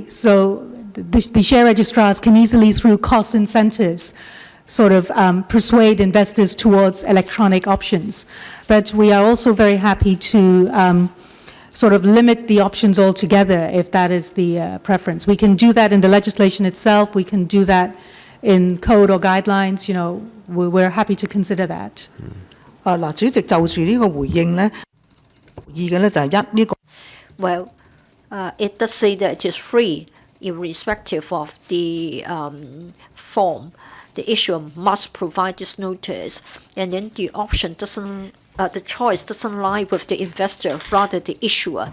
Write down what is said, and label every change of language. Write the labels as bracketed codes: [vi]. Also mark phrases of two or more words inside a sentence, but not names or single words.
[en] So the share registrars can easily, through cost incentives, sort of persuade investors towards electronic options. But we are also very happy to sort of limit the options altogether if that is the preference. We can do that in the legislation itself. We can do that in code or guidelines. We're happy to consider that. [yue] 嗱，主席就住呢個回應呢，意嘅呢就係呢個。 [en] Well, it does say that it is free irrespective of the form. The issuer must provide this notice, and then the option doesn't, the choice doesn't lie with the investor, rather the issuer.